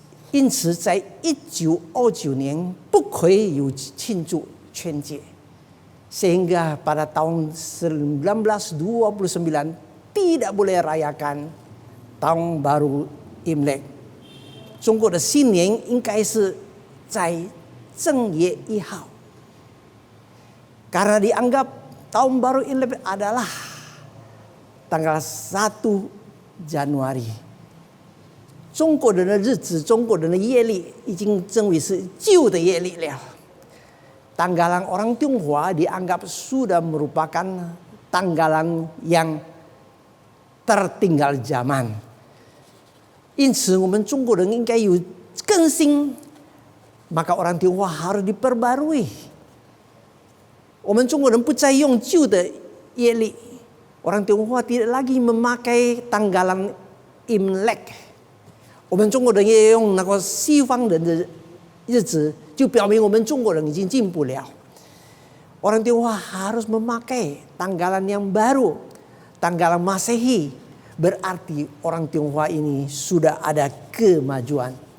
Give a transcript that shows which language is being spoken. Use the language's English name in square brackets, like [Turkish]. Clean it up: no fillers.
[Chinese] 因此在1929年不可以有庆祝春节， [Indonesian] sehingga pada tahun 1929 tidak boleh rayakan Tahun Baru Imlek. [Chinese] 中国的新年应该是在正月1号， [Indonesian] karena dianggap Tahun Baru Imlek adalah tanggal 1 Januari. [Chinese] 中国人的日子，中国人的月历已经称为是旧的月历了。 [Indonesian] Tanggalan orang Tionghoa dianggap sudah merupakan tanggalan yang tertinggal zaman. [Chinese] 因此，我们中国人应该有更新， [Indonesian] maka orang Tionghoa harus diperbarui. [Chinese] 我们中国人不再用旧的月历， [Indonesian] orang Tionghoa tidak lagi memakai tanggalan Imlek. [Chinese] 我们中国人也用那个西方人的日子， 就表明我们中国人已经进步了。 [Indonesian] Orang Tionghoa harus memakai tanggalan yang baru, tanggalan Masehi. Berarti orang Tionghoa ini sudah ada kemajuan.